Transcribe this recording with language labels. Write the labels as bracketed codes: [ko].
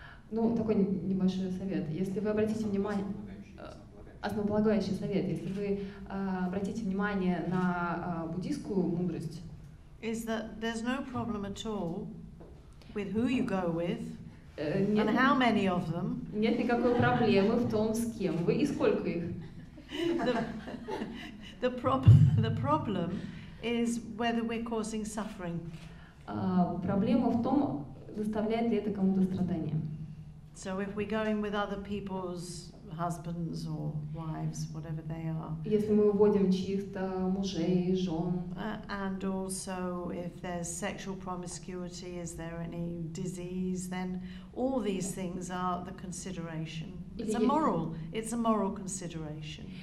[ru] Ну, такой небольшой совет. Если вы обратите внимание, основополагающий совет, если вы обратите внимание на буддийскую мудрость, [en] is that there's no problem at all with who you go with and how many of them. [ru] Нет никакой проблемы в том, с кем вы и сколько их. [en] The problem is whether we're causing suffering. [ru] Проблема в том, доставляет ли это кому-то страдания. [en] So if we're going with other people's husbands or wives, whatever they are. [ru] Если мы уводим чьих-то мужей, жен. [en] And also if there's sexual promiscuity, is there any disease, then all these things are the consideration. It's a moral consideration.